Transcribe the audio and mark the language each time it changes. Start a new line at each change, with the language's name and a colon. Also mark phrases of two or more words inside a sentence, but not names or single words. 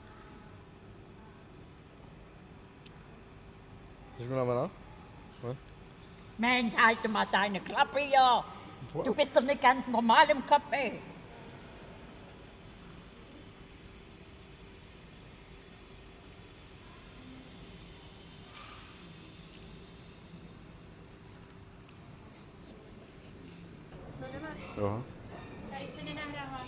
Czech: Jsi unavená?
German: Mensch, halte mal deine Klappe, ja. Du bist doch nicht ganz normal im Kopf, ey.
Czech: Jo. Tady se nenahrává.